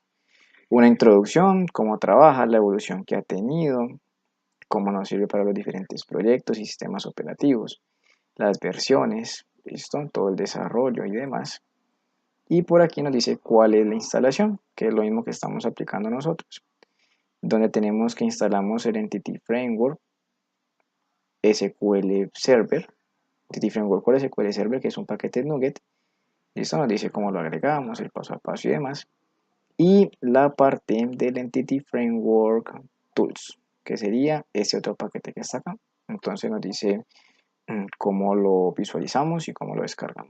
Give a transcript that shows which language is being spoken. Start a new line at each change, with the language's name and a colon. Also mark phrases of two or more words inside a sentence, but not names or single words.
Spanish: Una introducción, cómo trabaja, la evolución que ha tenido, cómo nos sirve para los diferentes proyectos y sistemas operativos, las versiones, listo, todo el desarrollo y demás. Y por aquí nos dice cuál es la instalación, que es lo mismo que estamos aplicando nosotros, donde tenemos que instalamos el Entity Framework SQL Server, Entity Framework Core SQL Server, que es un paquete Nugget. Listo, nos dice cómo lo agregamos, el paso a paso y demás. y la parte del Entity Framework Tools, que sería ese otro paquete que está acá. Entonces nos dice cómo lo visualizamos y cómo lo descargamos.